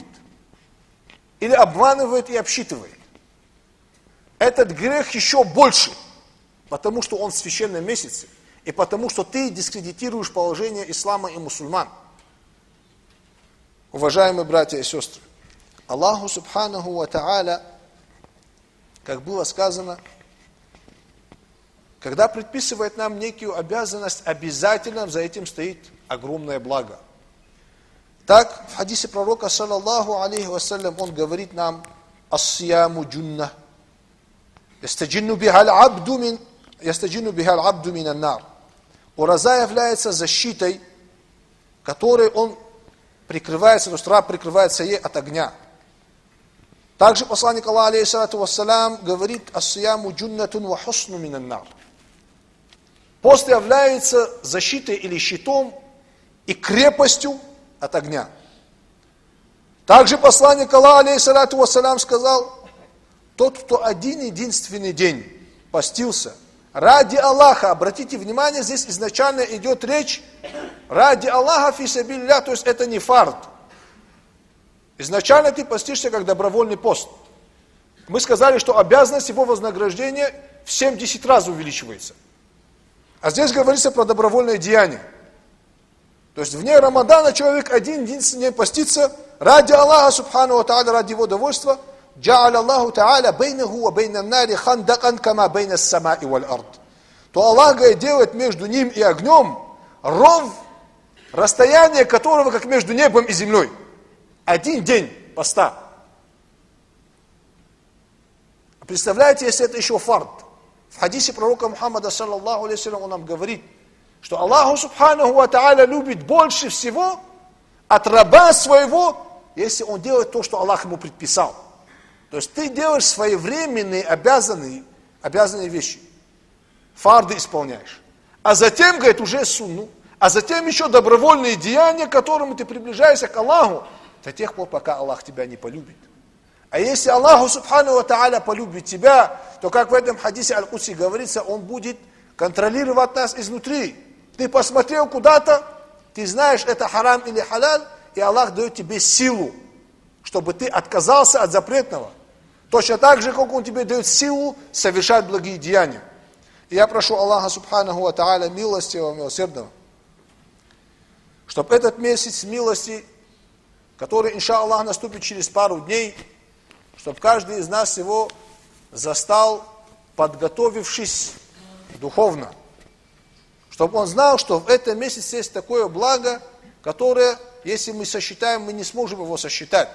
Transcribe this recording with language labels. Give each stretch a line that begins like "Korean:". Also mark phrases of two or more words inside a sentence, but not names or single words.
Russian: Или обманывает и обсчитывает. Этот грех еще больше, потому что он в священном месяце. И потому что ты дискредитируешь положение ислама и мусульман. Уважаемые братья и сестры,
Arabic: الله سبحانه وتعالى,
Russian: как было сказано, когда предписывает нам некую обязанность, обязательно за этим стоит огромное благо. Так, в хадисе пророка,
Arabic: صلى الله عليه وسلم,
Russian: он говорит нам:
Arabic: «الصيام جنة يستجن بها العبد من النار».
Russian: Ураза является защитой, которой он прикрывается, то есть раб прикрывается ей от огня. Также посланник Аллаха,
Arabic: عليه الصلاة والسلام,
Russian: говорит:
Arabic: «الصيام جنة وحصن من النار».
Russian: Пост является защитой или щитом и крепостью от огня. Также посланник Аллаха,
Arabic: عليه الصلاة والسلام,
Russian: сказал: тот, кто один единственный день постился ради Аллаха, обратите внимание, здесь изначально идет речь ради Аллаха
Arabic: في سبيل الله,
Russian: то есть это не фард. Изначально ты постишься как добровольный пост. Мы сказали, что обязанность его вознаграждения в 70 раз увеличивается. А здесь говорится про добровольное деяние. То есть вне Рамадана человек один единственный день постится ради Аллаха
Arabic: سبحانه وتعالى,
Russian: ради его довольства.
Arabic: «جعل الله تعالى بينه وبين النار خندقا كما بين السماء والأرض».
Russian: То Аллах делает между ним и огнем ров, расстояние которого как между небом и землей. Один день поста. Представляете, если это еще фард. В хадисе пророка Мухаммада,
Arabic: صلى الله عليه وسلم,
Russian: он нам говорит, что Аллаху
Arabic: سبحانه وتعالى
Russian: любит больше всего от раба своего, если он делает то, что Аллах ему предписал. То есть ты делаешь своевременные, обязанные вещи. Фарды исполняешь. А затем, говорит, уже сунну. А затем еще добровольные деяния, к которым ты приближаешься к Аллаху, до тех пор, пока Аллах тебя не полюбит. А если Аллаху
Arabic: سبحانه وتعالى
Russian: полюбит тебя, то, как в этом хадисе Аль-Кудси говорится, он будет контролировать нас изнутри. Ты посмотрел куда-то, ты знаешь, это харам или халаль, и Аллах дает тебе силу, чтобы ты отказался от запретного. Точно так же, как он тебе дает силу совершать благие деяния. И я прошу Аллаха
Arabic: سبحانه وتعالى
Russian: милостивого, милосердного, чтобы этот месяц милости, который, иншаллах, наступит через пару дней, чтобы каждый из нас его застал, подготовившись духовно. Чтобы он знал, что в этом месяце есть такое благо, которое, если мы сосчитаем, мы не сможем его сосчитать.